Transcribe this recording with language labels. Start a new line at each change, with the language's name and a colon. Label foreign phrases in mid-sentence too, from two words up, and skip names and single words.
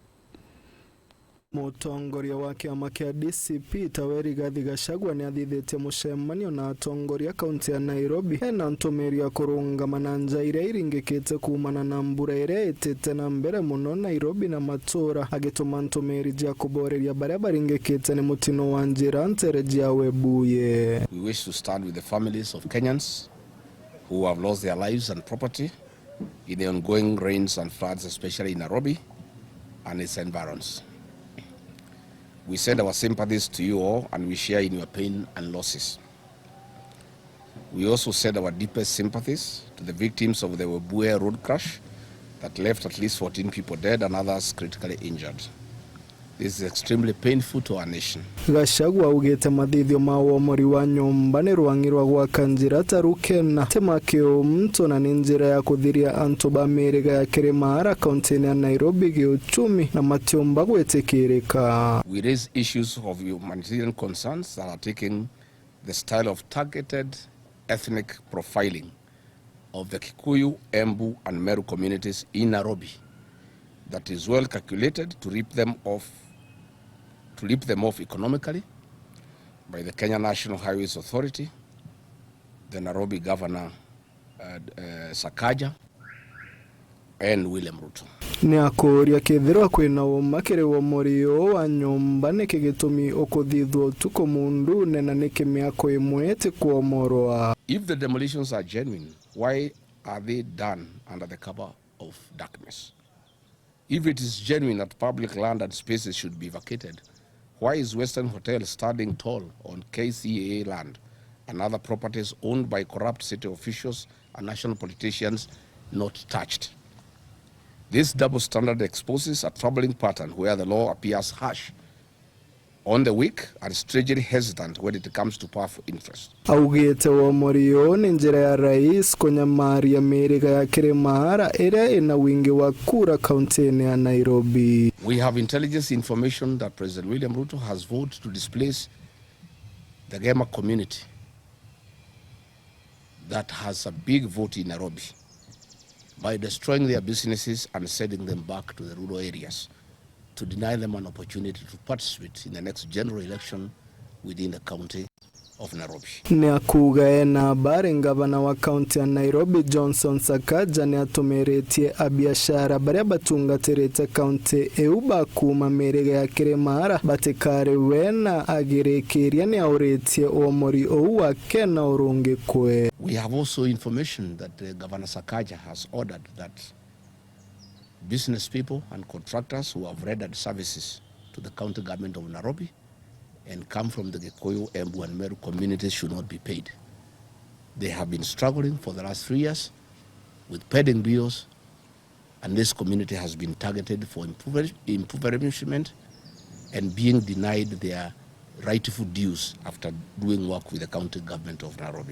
Meru: Mutongoria wa kiama kia DCP tawe Rigathi Gachagua ni athithite mucemanio na atongoria kaunti ya Nairobi ena ntumiria kurungamana njaire iringikite kumana na mbura iria itite na mbere muno Nairobi na matura agituma ntumiri jia kuboreria baria baringikite ni mutino wa njira ntere jia webuye.
English: We wish to stand with the families of Kenyans who have lost their lives and property in the ongoing rains and floods, especially in Nairobi and its environs. We send our sympathies to you all and we share in your pain and losses. We also send our deepest sympathies to the victims of the Embu road crash that left at least 14 people dead and others critically injured. This is extremely painful to our nation.
Meru: Gachagua ugete mathithio ma Umomori wa nyumba ni rwangi rwa gwaka njira taru KeNHA temakio mto na njira ya kuthiria antu ba miriga ya kirimara kaunti ya Nairobi giuchumi na matiomba gwetekirika.
English: We raise issues of humanitarian concerns that are taking the style of targeted ethnic profiling of the Kikuyu, Embu and Meru communities in Nairobi that is well calculated to rip them off economically by the Kenya National Highways Authority, the Nairobi Governor Sakaja, and William Ruto.
Meru: Ni akoria kethirwa kwina umakire wa morio wa nyumba ne kigitumi okuthithwo tuko mundu nena ne kimiako imwete kuomorwa.
English: If the demolitions are genuine, why are they done under the cover of darkness? If it is genuine that public land and spaces should be vacated, why is Western Hotel standing tall on KCAA land and other properties owned by corrupt city officials and national politicians not touched? This double standard exposes a troubling pattern where the law appears harsh on the weak and strangely hesitant when it comes to powerful interest.
Meru: Augete Umomori ni njira ya rais kunyamaria miriga ya kirimara iria ina wingi wa kura kaunti ya Nairobi.
English: We have intelligence information that President William Ruto has voted to displace the Gema community that has a big vote in Nairobi by destroying their businesses and sending them back to the rural areas, to deny them an opportunity to participate in the next general election within the county of Nairobi.
Meru: Ni akuga ena bare ngavana wa kaunti ya Nairobi Johnson Sakaja ni atumeretie abiashara baria batungatirite kaunti euba kuma miriga ya kirimara batikare wena agirekeria ni auretie Umomori owa KeNHA urungi kwe.
English: We have also information that Governor Sakaja has ordered that business people and contractors who have rendered services to the county government of Nairobi and come from the Kikuyu, Embu and Meru communities should not be paid. They have been struggling for the last 3 years with pending bills, and this community has been targeted for impoverishment and being denied their rightful dues after doing work with the county government of Nairobi.